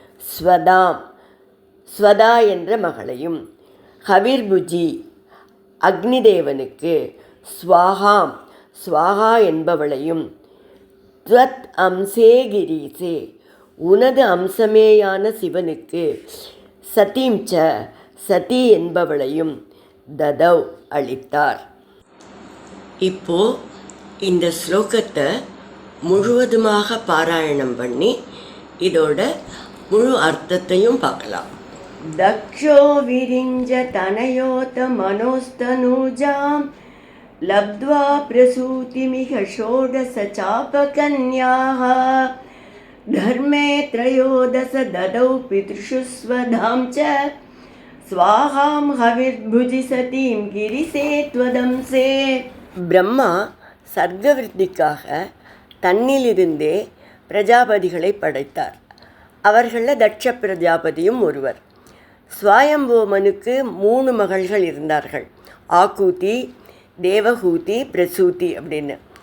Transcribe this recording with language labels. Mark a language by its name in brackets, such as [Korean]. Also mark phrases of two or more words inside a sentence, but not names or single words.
[Tamil] ஸ்வதா என்ற மகளையும் ஹவிர்புஜி அக்னிதேவனுக்கு ஸ்வாகா என்பவளையும் [Sanskrit] त्वद् अंशे गिरीशे [Tamil] உனது அம்சமேயான சிவனுக்கு சதீம்ச சதி என்பவளையும் ததவ் அளித்தார். இப்போ இந்த ஸ்லோகத்தை முழுவதுமாக பாராயணம் பண்ணி இதோட முழு அர்த்தத்தையும் பார்க்கலாம். [Sanskrit] दक्षो विरिञ्ज तनयोत मनोस्तनूजां लब्ध्वा प्रसूतिमिह षोडश चापकन्याः धर्मे त्रयोदश ददौ पितृषु स्वधां च स्वाहां हविर्भुजि सतीं गिरिसे त्वदंसे. [Tamil] பிரம்மா சர்க்கவிருத்திக்காக தன்னிலிருந்தே பிரஜாபதிகளை படைத்தார். அவர்களில் தட்ச பிரஜாபதியும் ஒருவர். ஸ்வாயம்புவமனுக்கு 3 மகள்கள் இருந்தார்கள், ஆக்கூதி, தேவகூதி, பிரசூதி அப்படின்னு.